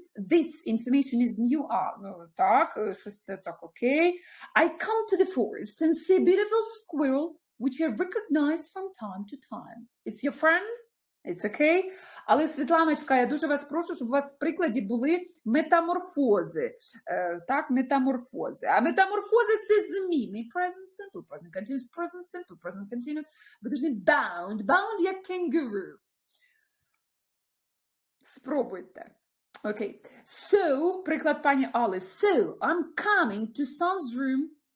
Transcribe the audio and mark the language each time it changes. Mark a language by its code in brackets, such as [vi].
[en] This information is new. [uk] Ну, так, щось це так, окей. [en] I come to the forest and see a beautiful squirrel, which I recognize from time to time. It's your friend? It's okay. [uk] Але, Світланочка, я дуже вас прошу, щоб у вас в прикладі були метаморфози. Так, метаморфози. А метаморфози – це зміни. Present simple, present continuous, present simple, present continuous. Ви повинні bound як kangaroo. Спробуйте. Окей. So, приклад пані Али. [en] So, I'm coming to son's room.